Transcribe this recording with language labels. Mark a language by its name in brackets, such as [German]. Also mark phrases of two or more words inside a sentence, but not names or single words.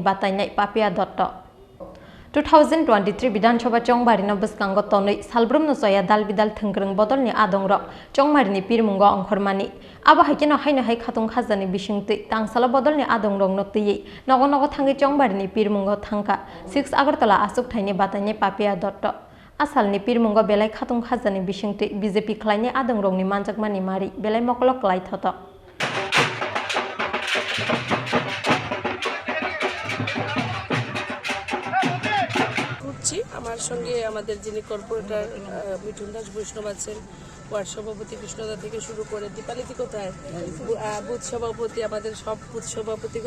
[Kok Borok] batainai Papia Dotto 2023 Bidhan Sabha chongbarino bwskango tonui salbrumno soya dalbidal thengkreng bodolni adongrok chongbarini pirmungo ongkhormani abo haikeno haino hai khatung khajani bisingtui tangsala bodolni adongrongno tuiye nogo nogo thangi chongbarini pirmungo thangka 6 Agartala asuk thaini batainai Papia Dotto Asalni pirmungo belai khatung khajani bisingtui BJP khlaini adongrongni manjakmani mari belai mokolok klai thoto [Bangla] আমার সঙ্গে আমাদের যিনি কর্পোরেটর মিঠুন দাস বৈষ্ণব আছেন ওয়ার্ড সভাপতি কৃষ্ণদা থেকে শুরু করে দীপালিতি কোথায় বুথ সভাপতি আমাদের সব বুথ সভাপতিগণ